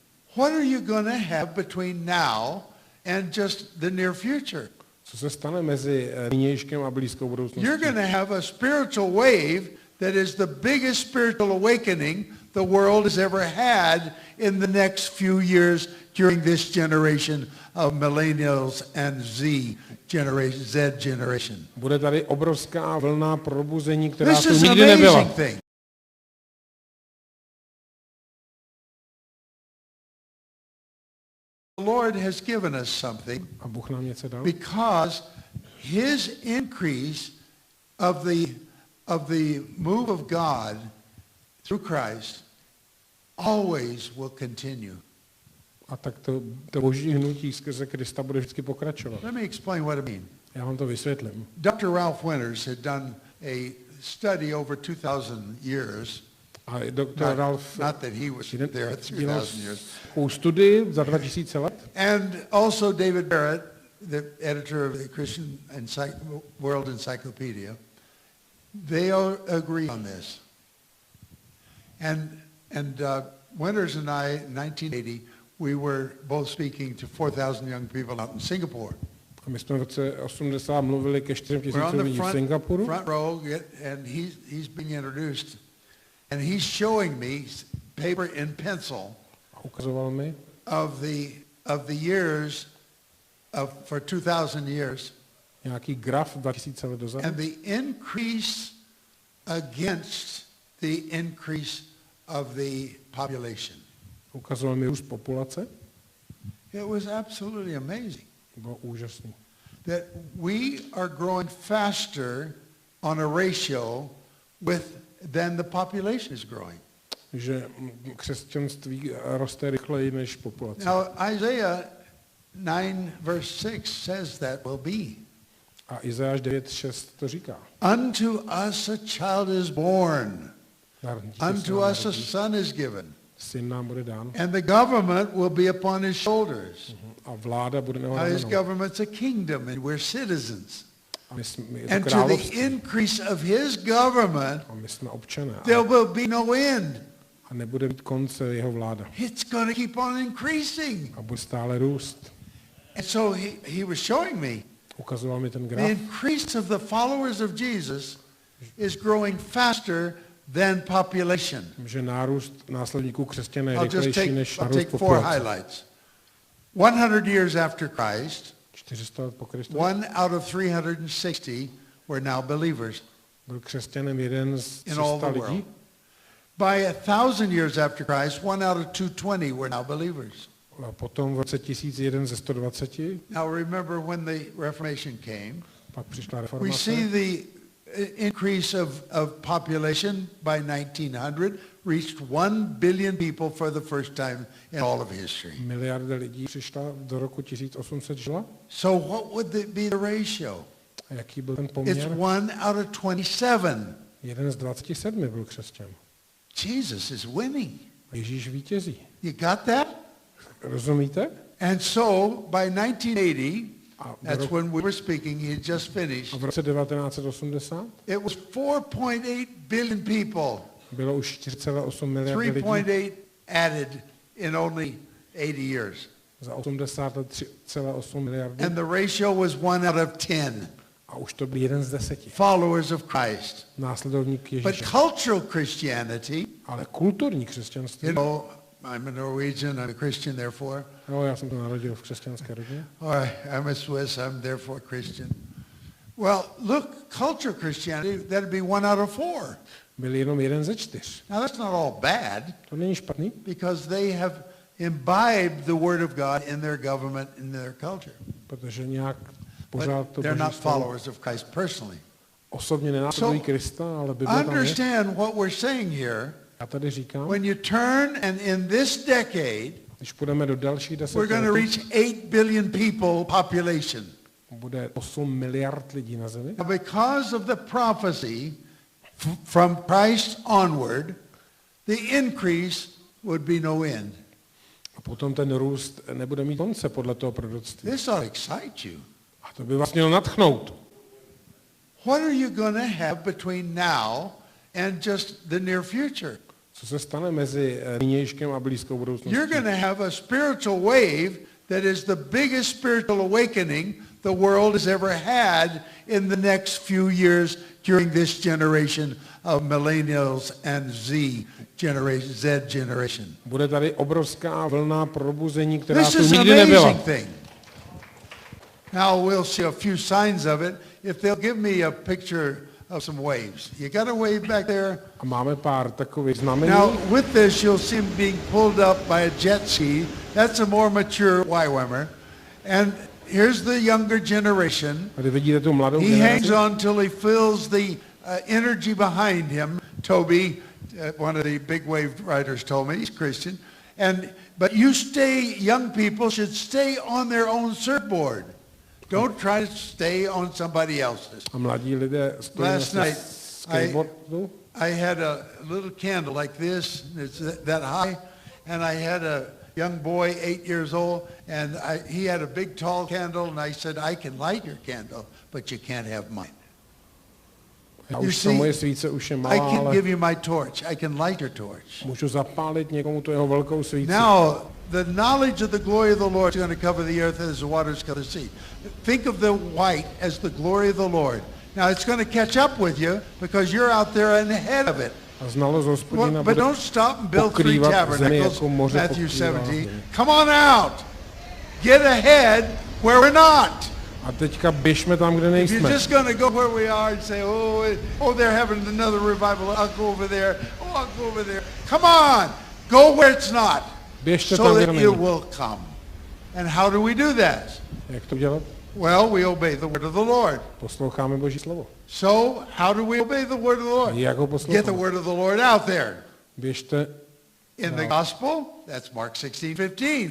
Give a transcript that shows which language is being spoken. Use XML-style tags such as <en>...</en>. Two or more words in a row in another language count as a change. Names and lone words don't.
<en>What are you going to have between now and just the near future?</en> <cs>Co se stane mezi nynějškem a blízkou budoucností?</cs> <en>You're going to have a spiritual wave that is the biggest spiritual awakening the world has ever had in the next few years during this generation of millennials and Z generation.</en> <cs>Bude tady obrovská vlna probuzení, která</cs> <en>This</en> <cs>tu</cs> <en>is</en> <cs>nikdy</cs> <en>an</en> <cs>nebyla.</cs> <en>amazing thing. The Lord has given us something</en> <cs>A Bůh nám něco dal.</cs> <en>because his increase of the move of God through Christ always will continue.</en> <cs>A tak to boží hnutí skrze Krista bude vždycky pokračovat.</cs> <en>Let me explain what I mean.</en> <cs>Já vám to vysvětlím.</cs> <en>Dr. Ralph Winters had done a study over 2,000 years.</en> <cs>A doktor Ralph</cs> <en>Not that he was there 3,000 years.</en> <cs>studii za 2000 let.</cs> <en>And also David Barrett, the editor of the Christian World Encyclopedia, they all agree on this. And Winters and I, in 1980, we were both speaking to 4,000 young people out in Singapore.</en> <cs>A my jsme v roce 80 mluvili ke 4</cs> <en>We're on</en> <cs>000</cs> <en>the</en> <cs>lidí v Singapuru.</cs> <en>front row, and he's being introduced, and he's showing me paper and pencil</en> <cs>A ukazoval mi</cs> <en>of the years for 2,000 years,</en> <cs>nějaký graf 2000 let dozadu.</cs> <en>and the increase against the increase of the population.</en> <cs>Ukazoval mi růst populace.</cs> <en>It was absolutely amazing</en> <cs>Bylo úžasný.</cs> <en>that we are growing faster on a ratio than the population is growing.</en> <cs>Že křesťanství roste rychleji než populace.</cs> <en>Now, Isaiah 9 verse 6 says that will be.</en> <cs>A Izajáš 9:6 to říká.</cs> <en>Unto us a child is born. Unto us a son is given.</en> <cs>Syn nám bude dán.</cs> <en>And the government will be upon his shoulders.</en> <cs>A vláda bude na jeho</cs> <en>His</en> <cs>ramenou.</cs> <en>government's a kingdom, and we're citizens.</en> <cs>A my jsme</cs> <en>And to the</en> <cs>království.</cs> <en>increase of his government,</en> <cs>A my jsme občané.</cs> <en>there will be no end.</en> <cs>A nebude mít konce jeho vláda.</cs> <en>It's going to keep on increasing.</en> <cs>A bude stále růst.</cs> <en>And so he was showing me</en> <cs>Ukazoval mi ten</cs> <en>the</en> <cs>graf.</cs> <en>increase of the followers of Jesus is growing faster than population.</en> <cs>Že nárůst následníků křesťané je</cs> <en>I'll</en> <cs>rychlejší než</cs> <en>take</en> <cs>nárůst</cs> <en>4</en> <cs>populace.</cs> <en>highlights. 100 years after Christ,</en> <cs>400 let po Kristu.</cs> <en>1 out of 360 were now believers</en> <cs>Byl křesťanem jeden z</cs> <en>in all</en> <cs>300</cs> <en>the</en> <cs>lidí.</cs> <en>world. By 1,000 years after Christ, 1 out of 220 were now believers.</en> <cs>A potom v roce 1001 ze 120,</cs> <en>Now remember when the Reformation came,</en> <cs>pak přišla</cs> <en>we</en> <cs>reformace.</cs> <en>see the increase of population by 1900 reached 1 billion people for the first time in all of history.</en> <cs>Miliarda lidí přišla do roku 1800 žila.</cs> <en>So what would be the ratio?</en> <cs>A jaký byl ten</cs> <en>It's</en> <cs>poměr?</cs> <en>1 out of 27.</en> <cs>Jeden z 27 byl křesťan.</cs> <en>Jesus is winning.</en> <cs>A Ježíš vítězí.</cs> <en>You got that?</en> <cs>Rozumíte?</cs> <en>And so by 1980,</en> <cs>A</cs> <en>that's when we were speaking, he had just finished,</en> <cs>v roce 1980</cs> <en>it was 4.8 billion people,</en> <cs>bylo už 4,8 miliardy lidí.</cs> <en>3.8 added in only 80 years.</en> <cs>Za 80 let 3,8 miliardy.</cs> <en>And the ratio was 1 out of 10</en> <cs>A už to byl jeden z 10.</cs> <en>followers of Christ.</en> <cs>Následovník</cs> <en>But</en> <cs>Ježíše.</cs> <en>cultural Christianity,</en> <cs>Ale kulturní křesťanství.</cs> <en>you know, I'm a Norwegian, I'm a Christian therefore,</en> <cs>No, já jsem to narodil v křesťanské rodině.</cs> <en>or I'm a Swiss, I'm therefore Christian. Well, look, cultural Christianity, that'd be 1 out of 4.</en> <cs>Byl jenom jeden ze 4.</cs> <en>Now that's not all bad,</en> <cs>To není špatný,</cs> <en>because they have imbibed the Word of God in their government, in their culture.</en> <cs>protože nějak pořád</cs> <en>But</en> <cs>to</cs> <en>they're</en> <cs>boží</cs> <en>not</en> <cs>slovo</cs> <en>followers of Christ personally.</en> <cs>osobně nenásledují Krista, ale Bible tam je.</cs> <en>Understand what we're saying here.</en> <cs>Já tady říkám,</cs> <en>When you turn, and in this decade,</en> <cs>když půjdeme do dalších</cs> <en>we're going to reach 8 billion people population.</en> <cs>bude 8 miliard lidí na zemi.</cs> <en>Now, because of the prophecy from Christ onward, the increase would be no end.</en> <cs>A potom ten růst nebude mít konce podle toho proroctví.</cs> <en>This ought to excite you.</en> <cs>A to by vás mělo nadchnout.</cs> <en>What are you going to have between now and just the near future?</en> <cs>Co se stane mezi nynějškem a blízkou budoucností?</cs> <en>You're going to have a spiritual wave that is the biggest spiritual awakening the world has ever had in the next few years during this generation of millennials and Z generation.</en> <cs>Bude tady obrovská vlna probuzení, která</cs> <en>This</en> <cs>tu</cs> <en>is an</en> <cs>nikdy nebyla.</cs> <en>amazing thing. Now we'll see a few signs of it. If they'll give me a picture of some waves. You got a wave back there?</en> <cs>A máme pár takových znamení.</cs> <en>Now with this you'll see him being pulled up by a jet ski. That's a more mature YWAMer. And here's the younger generation.</en> <cs>Tady vidíte tu mladou</cs> <en>He</en> <cs>generaci.</cs> <en>hangs on till he feels the energy behind him. Toby, one of the big wave riders, told me, he's Christian. But young people should stay on their own surfboard. Don't try to stay on somebody else's.</en> <cs>A mladí lidé stojí</cs> <en>Last</en> <cs>na</cs> <en>night,</en> <cs>skateboardu.</cs> <en>I had a little candle like this, it's that high, and I had a young boy, 8 years old, and he had a big tall candle, and I said, I can light your candle, but you can't have mine.</en> <cs>Moje svíce už je</cs> <en>I</en> <cs>malá,</cs> <en>can</en> <cs>ale</cs> <en>give you my torch. I can light your torch.</en> <cs>můžu zapálit někomu tu jeho velkou svíci.</cs> <en>Now, the knowledge of the glory of the Lord is going to cover the earth as the waters cover the sea. Think of the white as the glory of the Lord. Now, it's going to catch up with you because you're out there and ahead of it.</en> <cs>A znalost Hospodina</cs> <en>But</en> <cs>bude</cs> <en>don't stop and build 3</en> <cs>pokrývat zemi,</cs> <en>tabernacles,</en> <cs>jako moře</cs> <en>Matthew</en> <cs>pokrývá</cs> <en>17.</en> <cs>zemi.</cs> <en>Come on out. Get ahead where we're not.</en> <cs>A teďka běžme tam, kde</cs> <en>If you're</en> <cs>nejsme.</cs> <en>just going to go where we are and say, oh, they're having another revival, I'll go over there. Oh, I'll go over there. Come on. Go where it's not.</en> <cs>Běžte</cs> <en>So</en> <cs>tam, kde</cs> <en>that it</en> <cs>není.</cs> <en>will come. And how do we do that?</en> <cs>Jak to dělat?</cs> <en>Well, we obey the word of the Lord.</en> <cs>Posloucháme Boží slovo.</cs> <en>So how do we obey the word of the Lord?</en> <cs>Jak ho</cs> <en>Get the</en> <cs>posloucháme?</cs> <en>word of the Lord out there.</en> <cs>Běžte</cs> <en>In the gospel, that's Mark 16:15.</en>